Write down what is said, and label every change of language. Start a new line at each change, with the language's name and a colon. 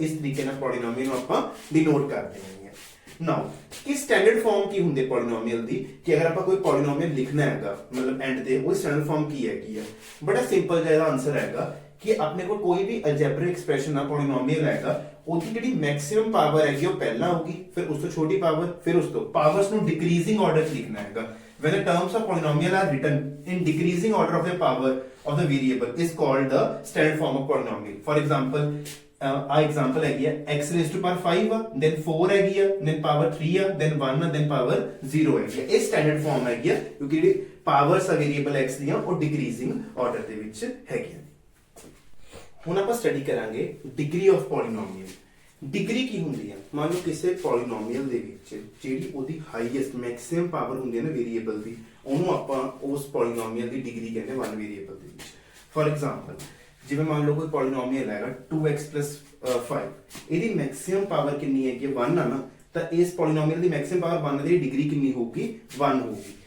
Punjabi: ਇਸ ਤਰੀਕੇ ਨਾਲ ਪੋਲੀਨੋਮੀਅਲ ਨੂੰ ਆਪਾਂ ਡਿਨੋਟ ਕਰਦੇ ਹਾਂ। ਨਾਓ ਕਿ ਸਟੈਂਡਰਡ ਫਾਰਮ ਕੀ ਹੁੰਦੀ ਪੋਲੀਨੋਮੀਅਲ ਦੀ, ਕਿ ਅਗਰ ਆਪਾਂ ਕੋਈ ਪੋਲੀਨੋਮੀਅਲ ਲਿਖਣਾ ਹੈਗਾ, ਮਤਲਬ ਐਂਡ ਤੇ ਉਹ ਸਟੈਂਡਰਡ ਫਾਰਮ ਕੀ ਹੈਗੀ ਆ? ਬੜਾ ਸਿੰਪਲ ਜਿਹਾ ਆਨਸਰ ਹੈਗਾ ਕਿ ਆਪਣੇ ਕੋਲ ਕੋਈ ਵੀ ਅਲਜੈਬਰਿਕ ਐਕਸਪ੍ਰੈਸ਼ਨ ਆ ਪੋਲੀਨੋਮੀਅਲ ਹੈਗਾ, ਉਹਦੀ ਜਿਹੜੀ ਮੈਕਸਿਮਮ ਪਾਵਰ ਹੈਗੀ ਉਹ ਪਹਿਲਾਂ ਹੋਊਗੀ, ਫਿਰ ਉਸ ਤੋਂ ਛੋਟੀ ਪਾਵਰ, ਫਿਰ ਉਸ ਤੋਂ ਪਾਵਰਸ ਨੂੰ ਡਿਕਰੀਜ਼ਿੰਗ ਆਰਡਰ 'ਚ ਲਿਖਣਾ ਹੈਗਾ।
English: When the terms of polynomial are written in decreasing order of the power of the variable is called the standard form of polynomial. For example, example है x raised to power 5 then 4 है then power 3 then 1 then power 0
Hindi: है ये standard form है क्योंकि
English: powers
Punjabi: ਆ variable x ਦੀਆਂ ਉਹ decreasing order ਦੇ ਵਿੱਚ ਹੈਗੀਆਂ। ਹੁਣ ਆਪਾਂ ਸਟੱਡੀ ਕਰਾਂਗੇ degree of polynomial। ਡਿਗਰੀ ਕੀ ਹੁੰਦੀ ਹੈ? ਮੰਨ ਲਓ ਕਿਸੇ ਪੋਲੀਨੋਮੀਅਲ ਦੇ ਵਿੱਚ ਜਿਹੜੀ ਉਹਦੀ ਹਾਈਐਸਟ ਮੈਕਸਿਮਮ ਪਾਵਰ ਹੁੰਦੀ ਹੈ ਨਾ ਵੇਰੀਏਬਲ ਦੀ, ਉਹਨੂੰ ਆਪਾਂ ਉਸ ਪੋਲੀਨੋਮੀਅਲ ਦੀ ਡਿਗਰੀ ਕਹਿੰਦੇ ਵਨ ਵੇਰੀਏਬਲ ਦੇ ਵਿੱਚ। ਫॉर ਐਗਜ਼ਾਮਪਲ ਜਿਵੇਂ ਮੰਨ ਲਓ ਕੋਈ ਪੋਲੀਨੋਮੀਅਲ ਹੈਗਾ 2x + 5, ਇਹਦੀ ਮੈਕਸਿਮਮ ਪਾਵਰ ਕਿੰਨੀ ਹੈਗੀ 1 ਆ ਨਾ, ਤਾਂ ਇਸ ਪੋਲੀਨੋਮੀਅਲ ਦੀ ਮੈਕਸਿਮਮ ਪਾਵਰ 1 ਦੀ ਡਿਗਰੀ ਕਿੰਨੀ ਹੋਊਗੀ 1 ਹੋਊਗੀ।